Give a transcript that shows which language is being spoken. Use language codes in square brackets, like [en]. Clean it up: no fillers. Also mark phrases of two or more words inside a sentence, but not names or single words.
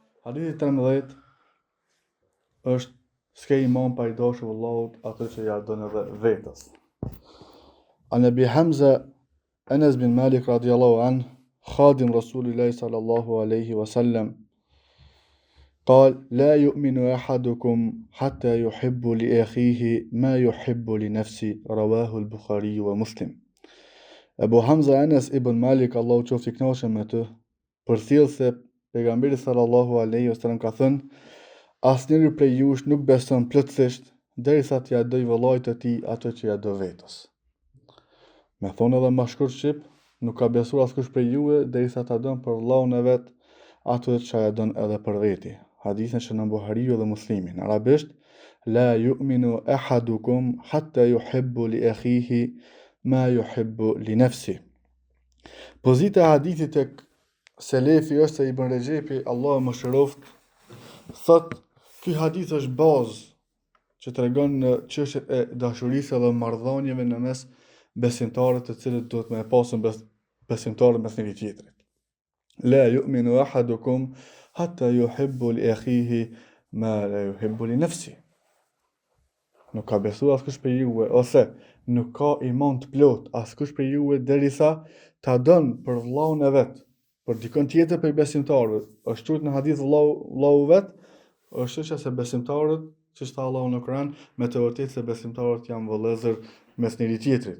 [sq] Hadithi 13 është s'ke iman pa I dashur Allahut atë që ja don edhe vetës. [ar] عن أبي حمزة أنس بن مالك رضي الله عنه خادم رسول الله صلى الله عليه وسلم قال لا يؤمن أحدكم حتى يحب لأخيه ما يحب لنفسه رواه البخاري ومسلم. [sq] Abu Hamza Anas ibn Malik, Allahu qoftë I kënaqur me të, përthjell se pejgamberi [ar] صلى الله عليه وسلم [sq] ka thënë: asnjëri prej jush nuk beson plotësisht derisa t'ia doj vëllait të tij ato që ja do vetës. Me thonë edhe më shkurt shqip, nuk ka besuar askush prej juve derisa ta don për vëllaun e vet ato që ja don edhe për veti. Hadithin që në Buhariu dhe Muslimi. Në arabisht, [ar] لا يؤمن أحدكم حتى يحب لأخيه ما يحب لنفسه. [sq] Pozita e hadithit tek selefi është se Ibn Rexhepi, Allahu më shëroft, thot ky hadith është bazë që tregon në çështjet e dashurisë dhe marrëdhënieve në mes besimtarëve të cilët duhet me pasën besimtarët mes njëri tjetrit. [ar] لا يؤمن أحدكم حتى يحب لأخيه ما لا يحب لنفسه. [sq] Nuk ka besuar askush për juve, ose nuk ka iman të plot askush për juve derisa ta don për vëllaun e vet, për dikon tjetër për besimtarëve. Është thënë në hadith vëllau vet, është që se besimtarët, siç tha Allahu në Kur'an, me të vërtetë se besimtarët janë vëllezër mes njëri tjetrit.